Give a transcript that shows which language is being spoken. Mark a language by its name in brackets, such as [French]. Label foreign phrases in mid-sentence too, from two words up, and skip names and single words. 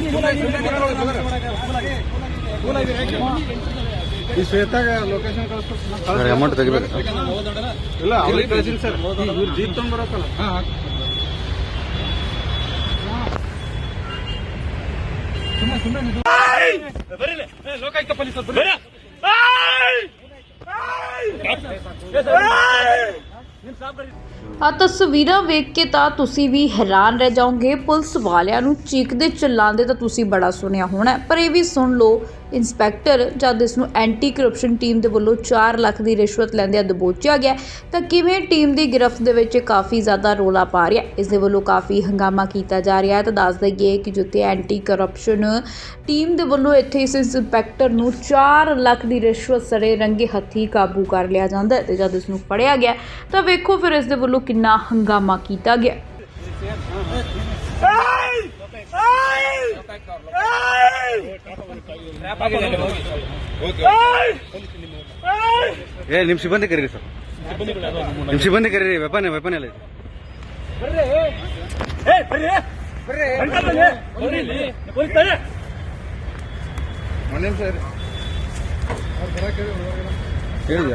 [Kannada] ಈ ಶ್ವೇತಾಗ ಲೊಕೇಶನ್ ಕಳಿಸ್ತಾರೆ, ಅಮೌಂಟ್ ತೆಗಿಬೇಕು. ಇಲ್ಲ ಅವ್ರಿಗೆ ಕಳಿಸಿನಿ ಸರ್. ಇವ್ರು ಜೀಪ್ ತಗೊಂಡ್ ಬರೋಕಲ್ಲ. ಲೋಕಾಯುಕ್ತ ಪೊಲೀಸರು [Punjabi] ਆ ਤਸਵੀਰਾਂ ਵੇਖ ਕੇ ਤਾਂ ਤੁਸੀਂ ਵੀ ਹੈਰਾਨ ਰਹਿ ਜਾਓਗੇ। ਪੁਲਿਸ ਵਾਲਿਆਂ ਨੂੰ ਚੀਕਦੇ ਚਿল্ਲਾਉਂਦੇ ਤਾਂ ਤੁਸੀਂ ਬੜਾ ਸੁਣਿਆ ਹੋਣਾ, ਪਰ ਇਹ ਵੀ ਸੁਣ ਲਓ, ਇੰਸਪੈਕਟਰ ਜਦ ਇਸ ਨੂੰ [English] anti corruption team [Punjabi] ਦੇ ਵੱਲੋਂ 4 ਲੱਖ ਦੀ ਰਿਸ਼ਵਤ ਲੈਂਦਿਆਂ ਦਬੋਚਿਆ ਗਿਆ ਤਾਂ ਕਿਵੇਂ ਟੀਮ ਦੀ ਗ੍ਰਿਫਤ ਦੇ ਵਿੱਚ ਕਾਫੀ ਜ਼ਿਆਦਾ ਰੌਲਾ ਪਾ ਰਿਹਾ। ਇਸ ਦੇ ਵੱਲੋਂ ਕਾਫੀ ਹੰਗਾਮਾ ਕੀਤਾ ਜਾ ਰਿਹਾ ਹੈ। ਤਾਂ ਦੱਸ ਦਈਏ ਕਿ ਜਿੱਥੇ [English] anti corruption team [Punjabi] ਦੇ ਵੱਲੋਂ ਇੱਥੇ ਇਸ ਇੰਸਪੈਕਟਰ ਨੂੰ 4 ਲੱਖ ਦੀ ਰਿਸ਼ਵਤ ਸਰੇ ਰੰਗੇ ਹੱਥੀਂ ਕਾਬੂ ਕਰ ਲਿਆ ਜਾਂਦਾ ਹੈ ਤੇ ਜਦ ਇਸ ਨੂੰ ਫੜਿਆ ਗਿਆ ਤਾਂ ਵੇਖੋ ਫਿਰ ਇਸ ਦੇ ਵੱਲੋਂ ਕਿੰਨਾ ਹੰਗਾਮਾ ਕੀਤਾ ਗਿਆ। [Kannada] ನಿಮ್ಮ ಸಿಬ್ಬಂದಿ ಕರೀರಿ ಸರ್, ನಿಮ್ಮ ಸಿಬ್ಬಂದಿ ಕರೀರಿ. ವೆಪನ್ ಎಲ್ಲ ಹೇಳಿದ್ಯಾ?